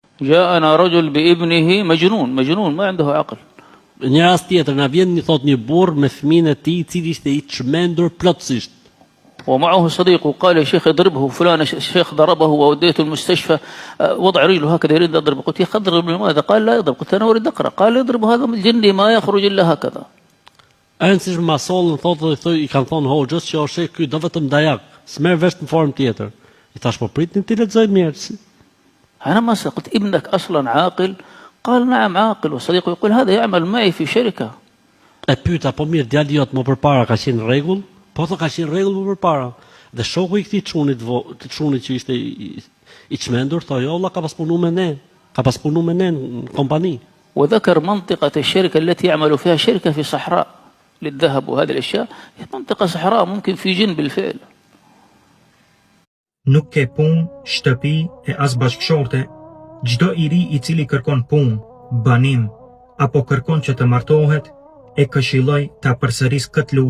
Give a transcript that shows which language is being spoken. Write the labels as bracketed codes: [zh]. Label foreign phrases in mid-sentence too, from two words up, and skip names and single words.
[ar] جاءنا رجل بابنه مجنون ما عنده عقل. [sq] Një rast tjetër na vjen thot një burr me fëmijën e tij, i cili ishte i çmendur plotësisht. [ar] ومعه صديقه قال يا شيخ اضربه فلان الشيخ ضربه ووديته المستشفى وضع رجله هكذا يريد أضرب. قلت يا أخي اضرب لماذا؟ قال لا يضرب. قلت أنا أريد أقرأ. قال يضرب هذا من الجن ما يخرج إلا هكذا. [sq] Anësisht ma sollën thotë i kanë thonë hoxhës që është ky do vetëm dajak, s'merr vesh në formë tjetër. I thash po pritni ti lexoj mirë. [ar] أنا ما قلت ابنك أصلا عاقل؟ قال نعم عاقل وصديقه يقول هذا يعمل معي في شركة. [sq] E pyeta po mirë djali jot më përpara ka qenë rregull? Po ka qenë rregull më përpara. Dhe shoku i këtij çunit që ishte i çmendur thonë jo valla ka pas punu me ne në kompani. [ar] وذكر منطقة الشركة التي يعمل فيها شركة في صحراء للذهب وهذه الأشياء. منطقة صحراء ممكن في جن بالفعل. [sq] Nuk ke punë, shtëpi e as bashkëshorte. Çdo i ri i cili kërkon punë, banim apo kërkon që të martohet, e këshilloj ta përsëris këtë lutje.